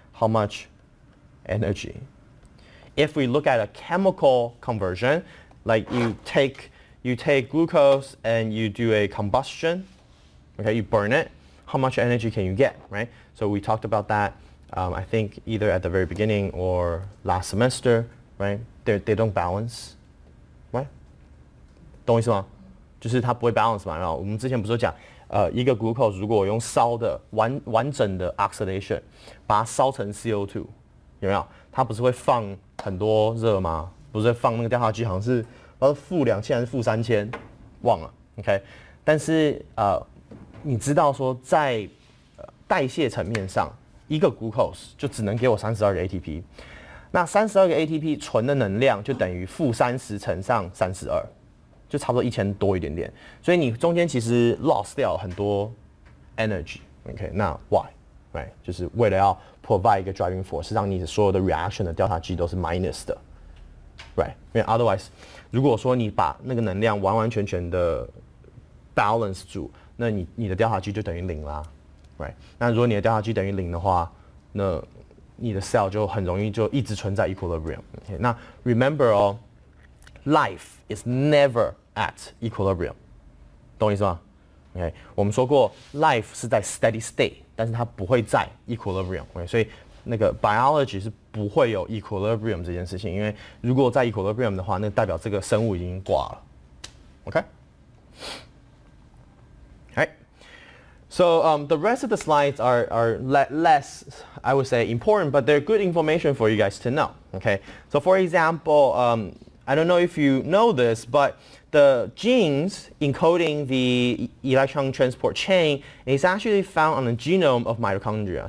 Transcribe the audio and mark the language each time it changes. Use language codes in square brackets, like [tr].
[en] How much energy? If we look at a chemical conversion, like you take glucose and you do a combustion, okay, you burn it, how much energy can you get, right? So we talked about that, I think either at the very beginning or last semester, right? They don't balance, right? [zh] 懂我意思吗？就是它不会 balance 嘛。然后我们之前不是有讲，一个 glucose 如果我用烧的完整的 oxidation， 把它烧成 CO2， 有没有？它不是会放很多热吗？不是会放那个调查机好像是-2000还是-3000，忘了 ，OK？但是你知道说在代谢层面上，一个 glucose 就只能给我32个 ATP， 那32个 ATP 纯的能量就等于-30乘上32，就差不多1000多一点点，所以你中间其实 lost 掉很多 energy，OK？ 那 why？ Right， 就是为了要 provide 一个 driving force， 让你所有的 reaction 的调查机都是 minus 的 ，right？因为 otherwise， 如果说你把那个能量完完全全的 balance 住，那你的调查机就等于0啦 ，right？那如果你的调查机等于0的话，那你的 cell 就很容易就一直存在 equilibrium。Okay？那 remember 哦 ， [en] life is never at equilibrium， [zh] 懂我意思吗 ？OK， 我们说过 life 是在 steady state。但是它不会在 equilibrium， 所以那个 biology 是不会有 equilibrium 这件事情，因为如果在 equilibrium 的话，那代表这个生物已经挂了。 OK？ [en] Alright. So the rest of the slides are less, I would say, important, but they're good information for you guys to know. Okay? So for example, I don't know if you know this, but the genes encoding the electron transport chain is actually found on the genome of mitochondria.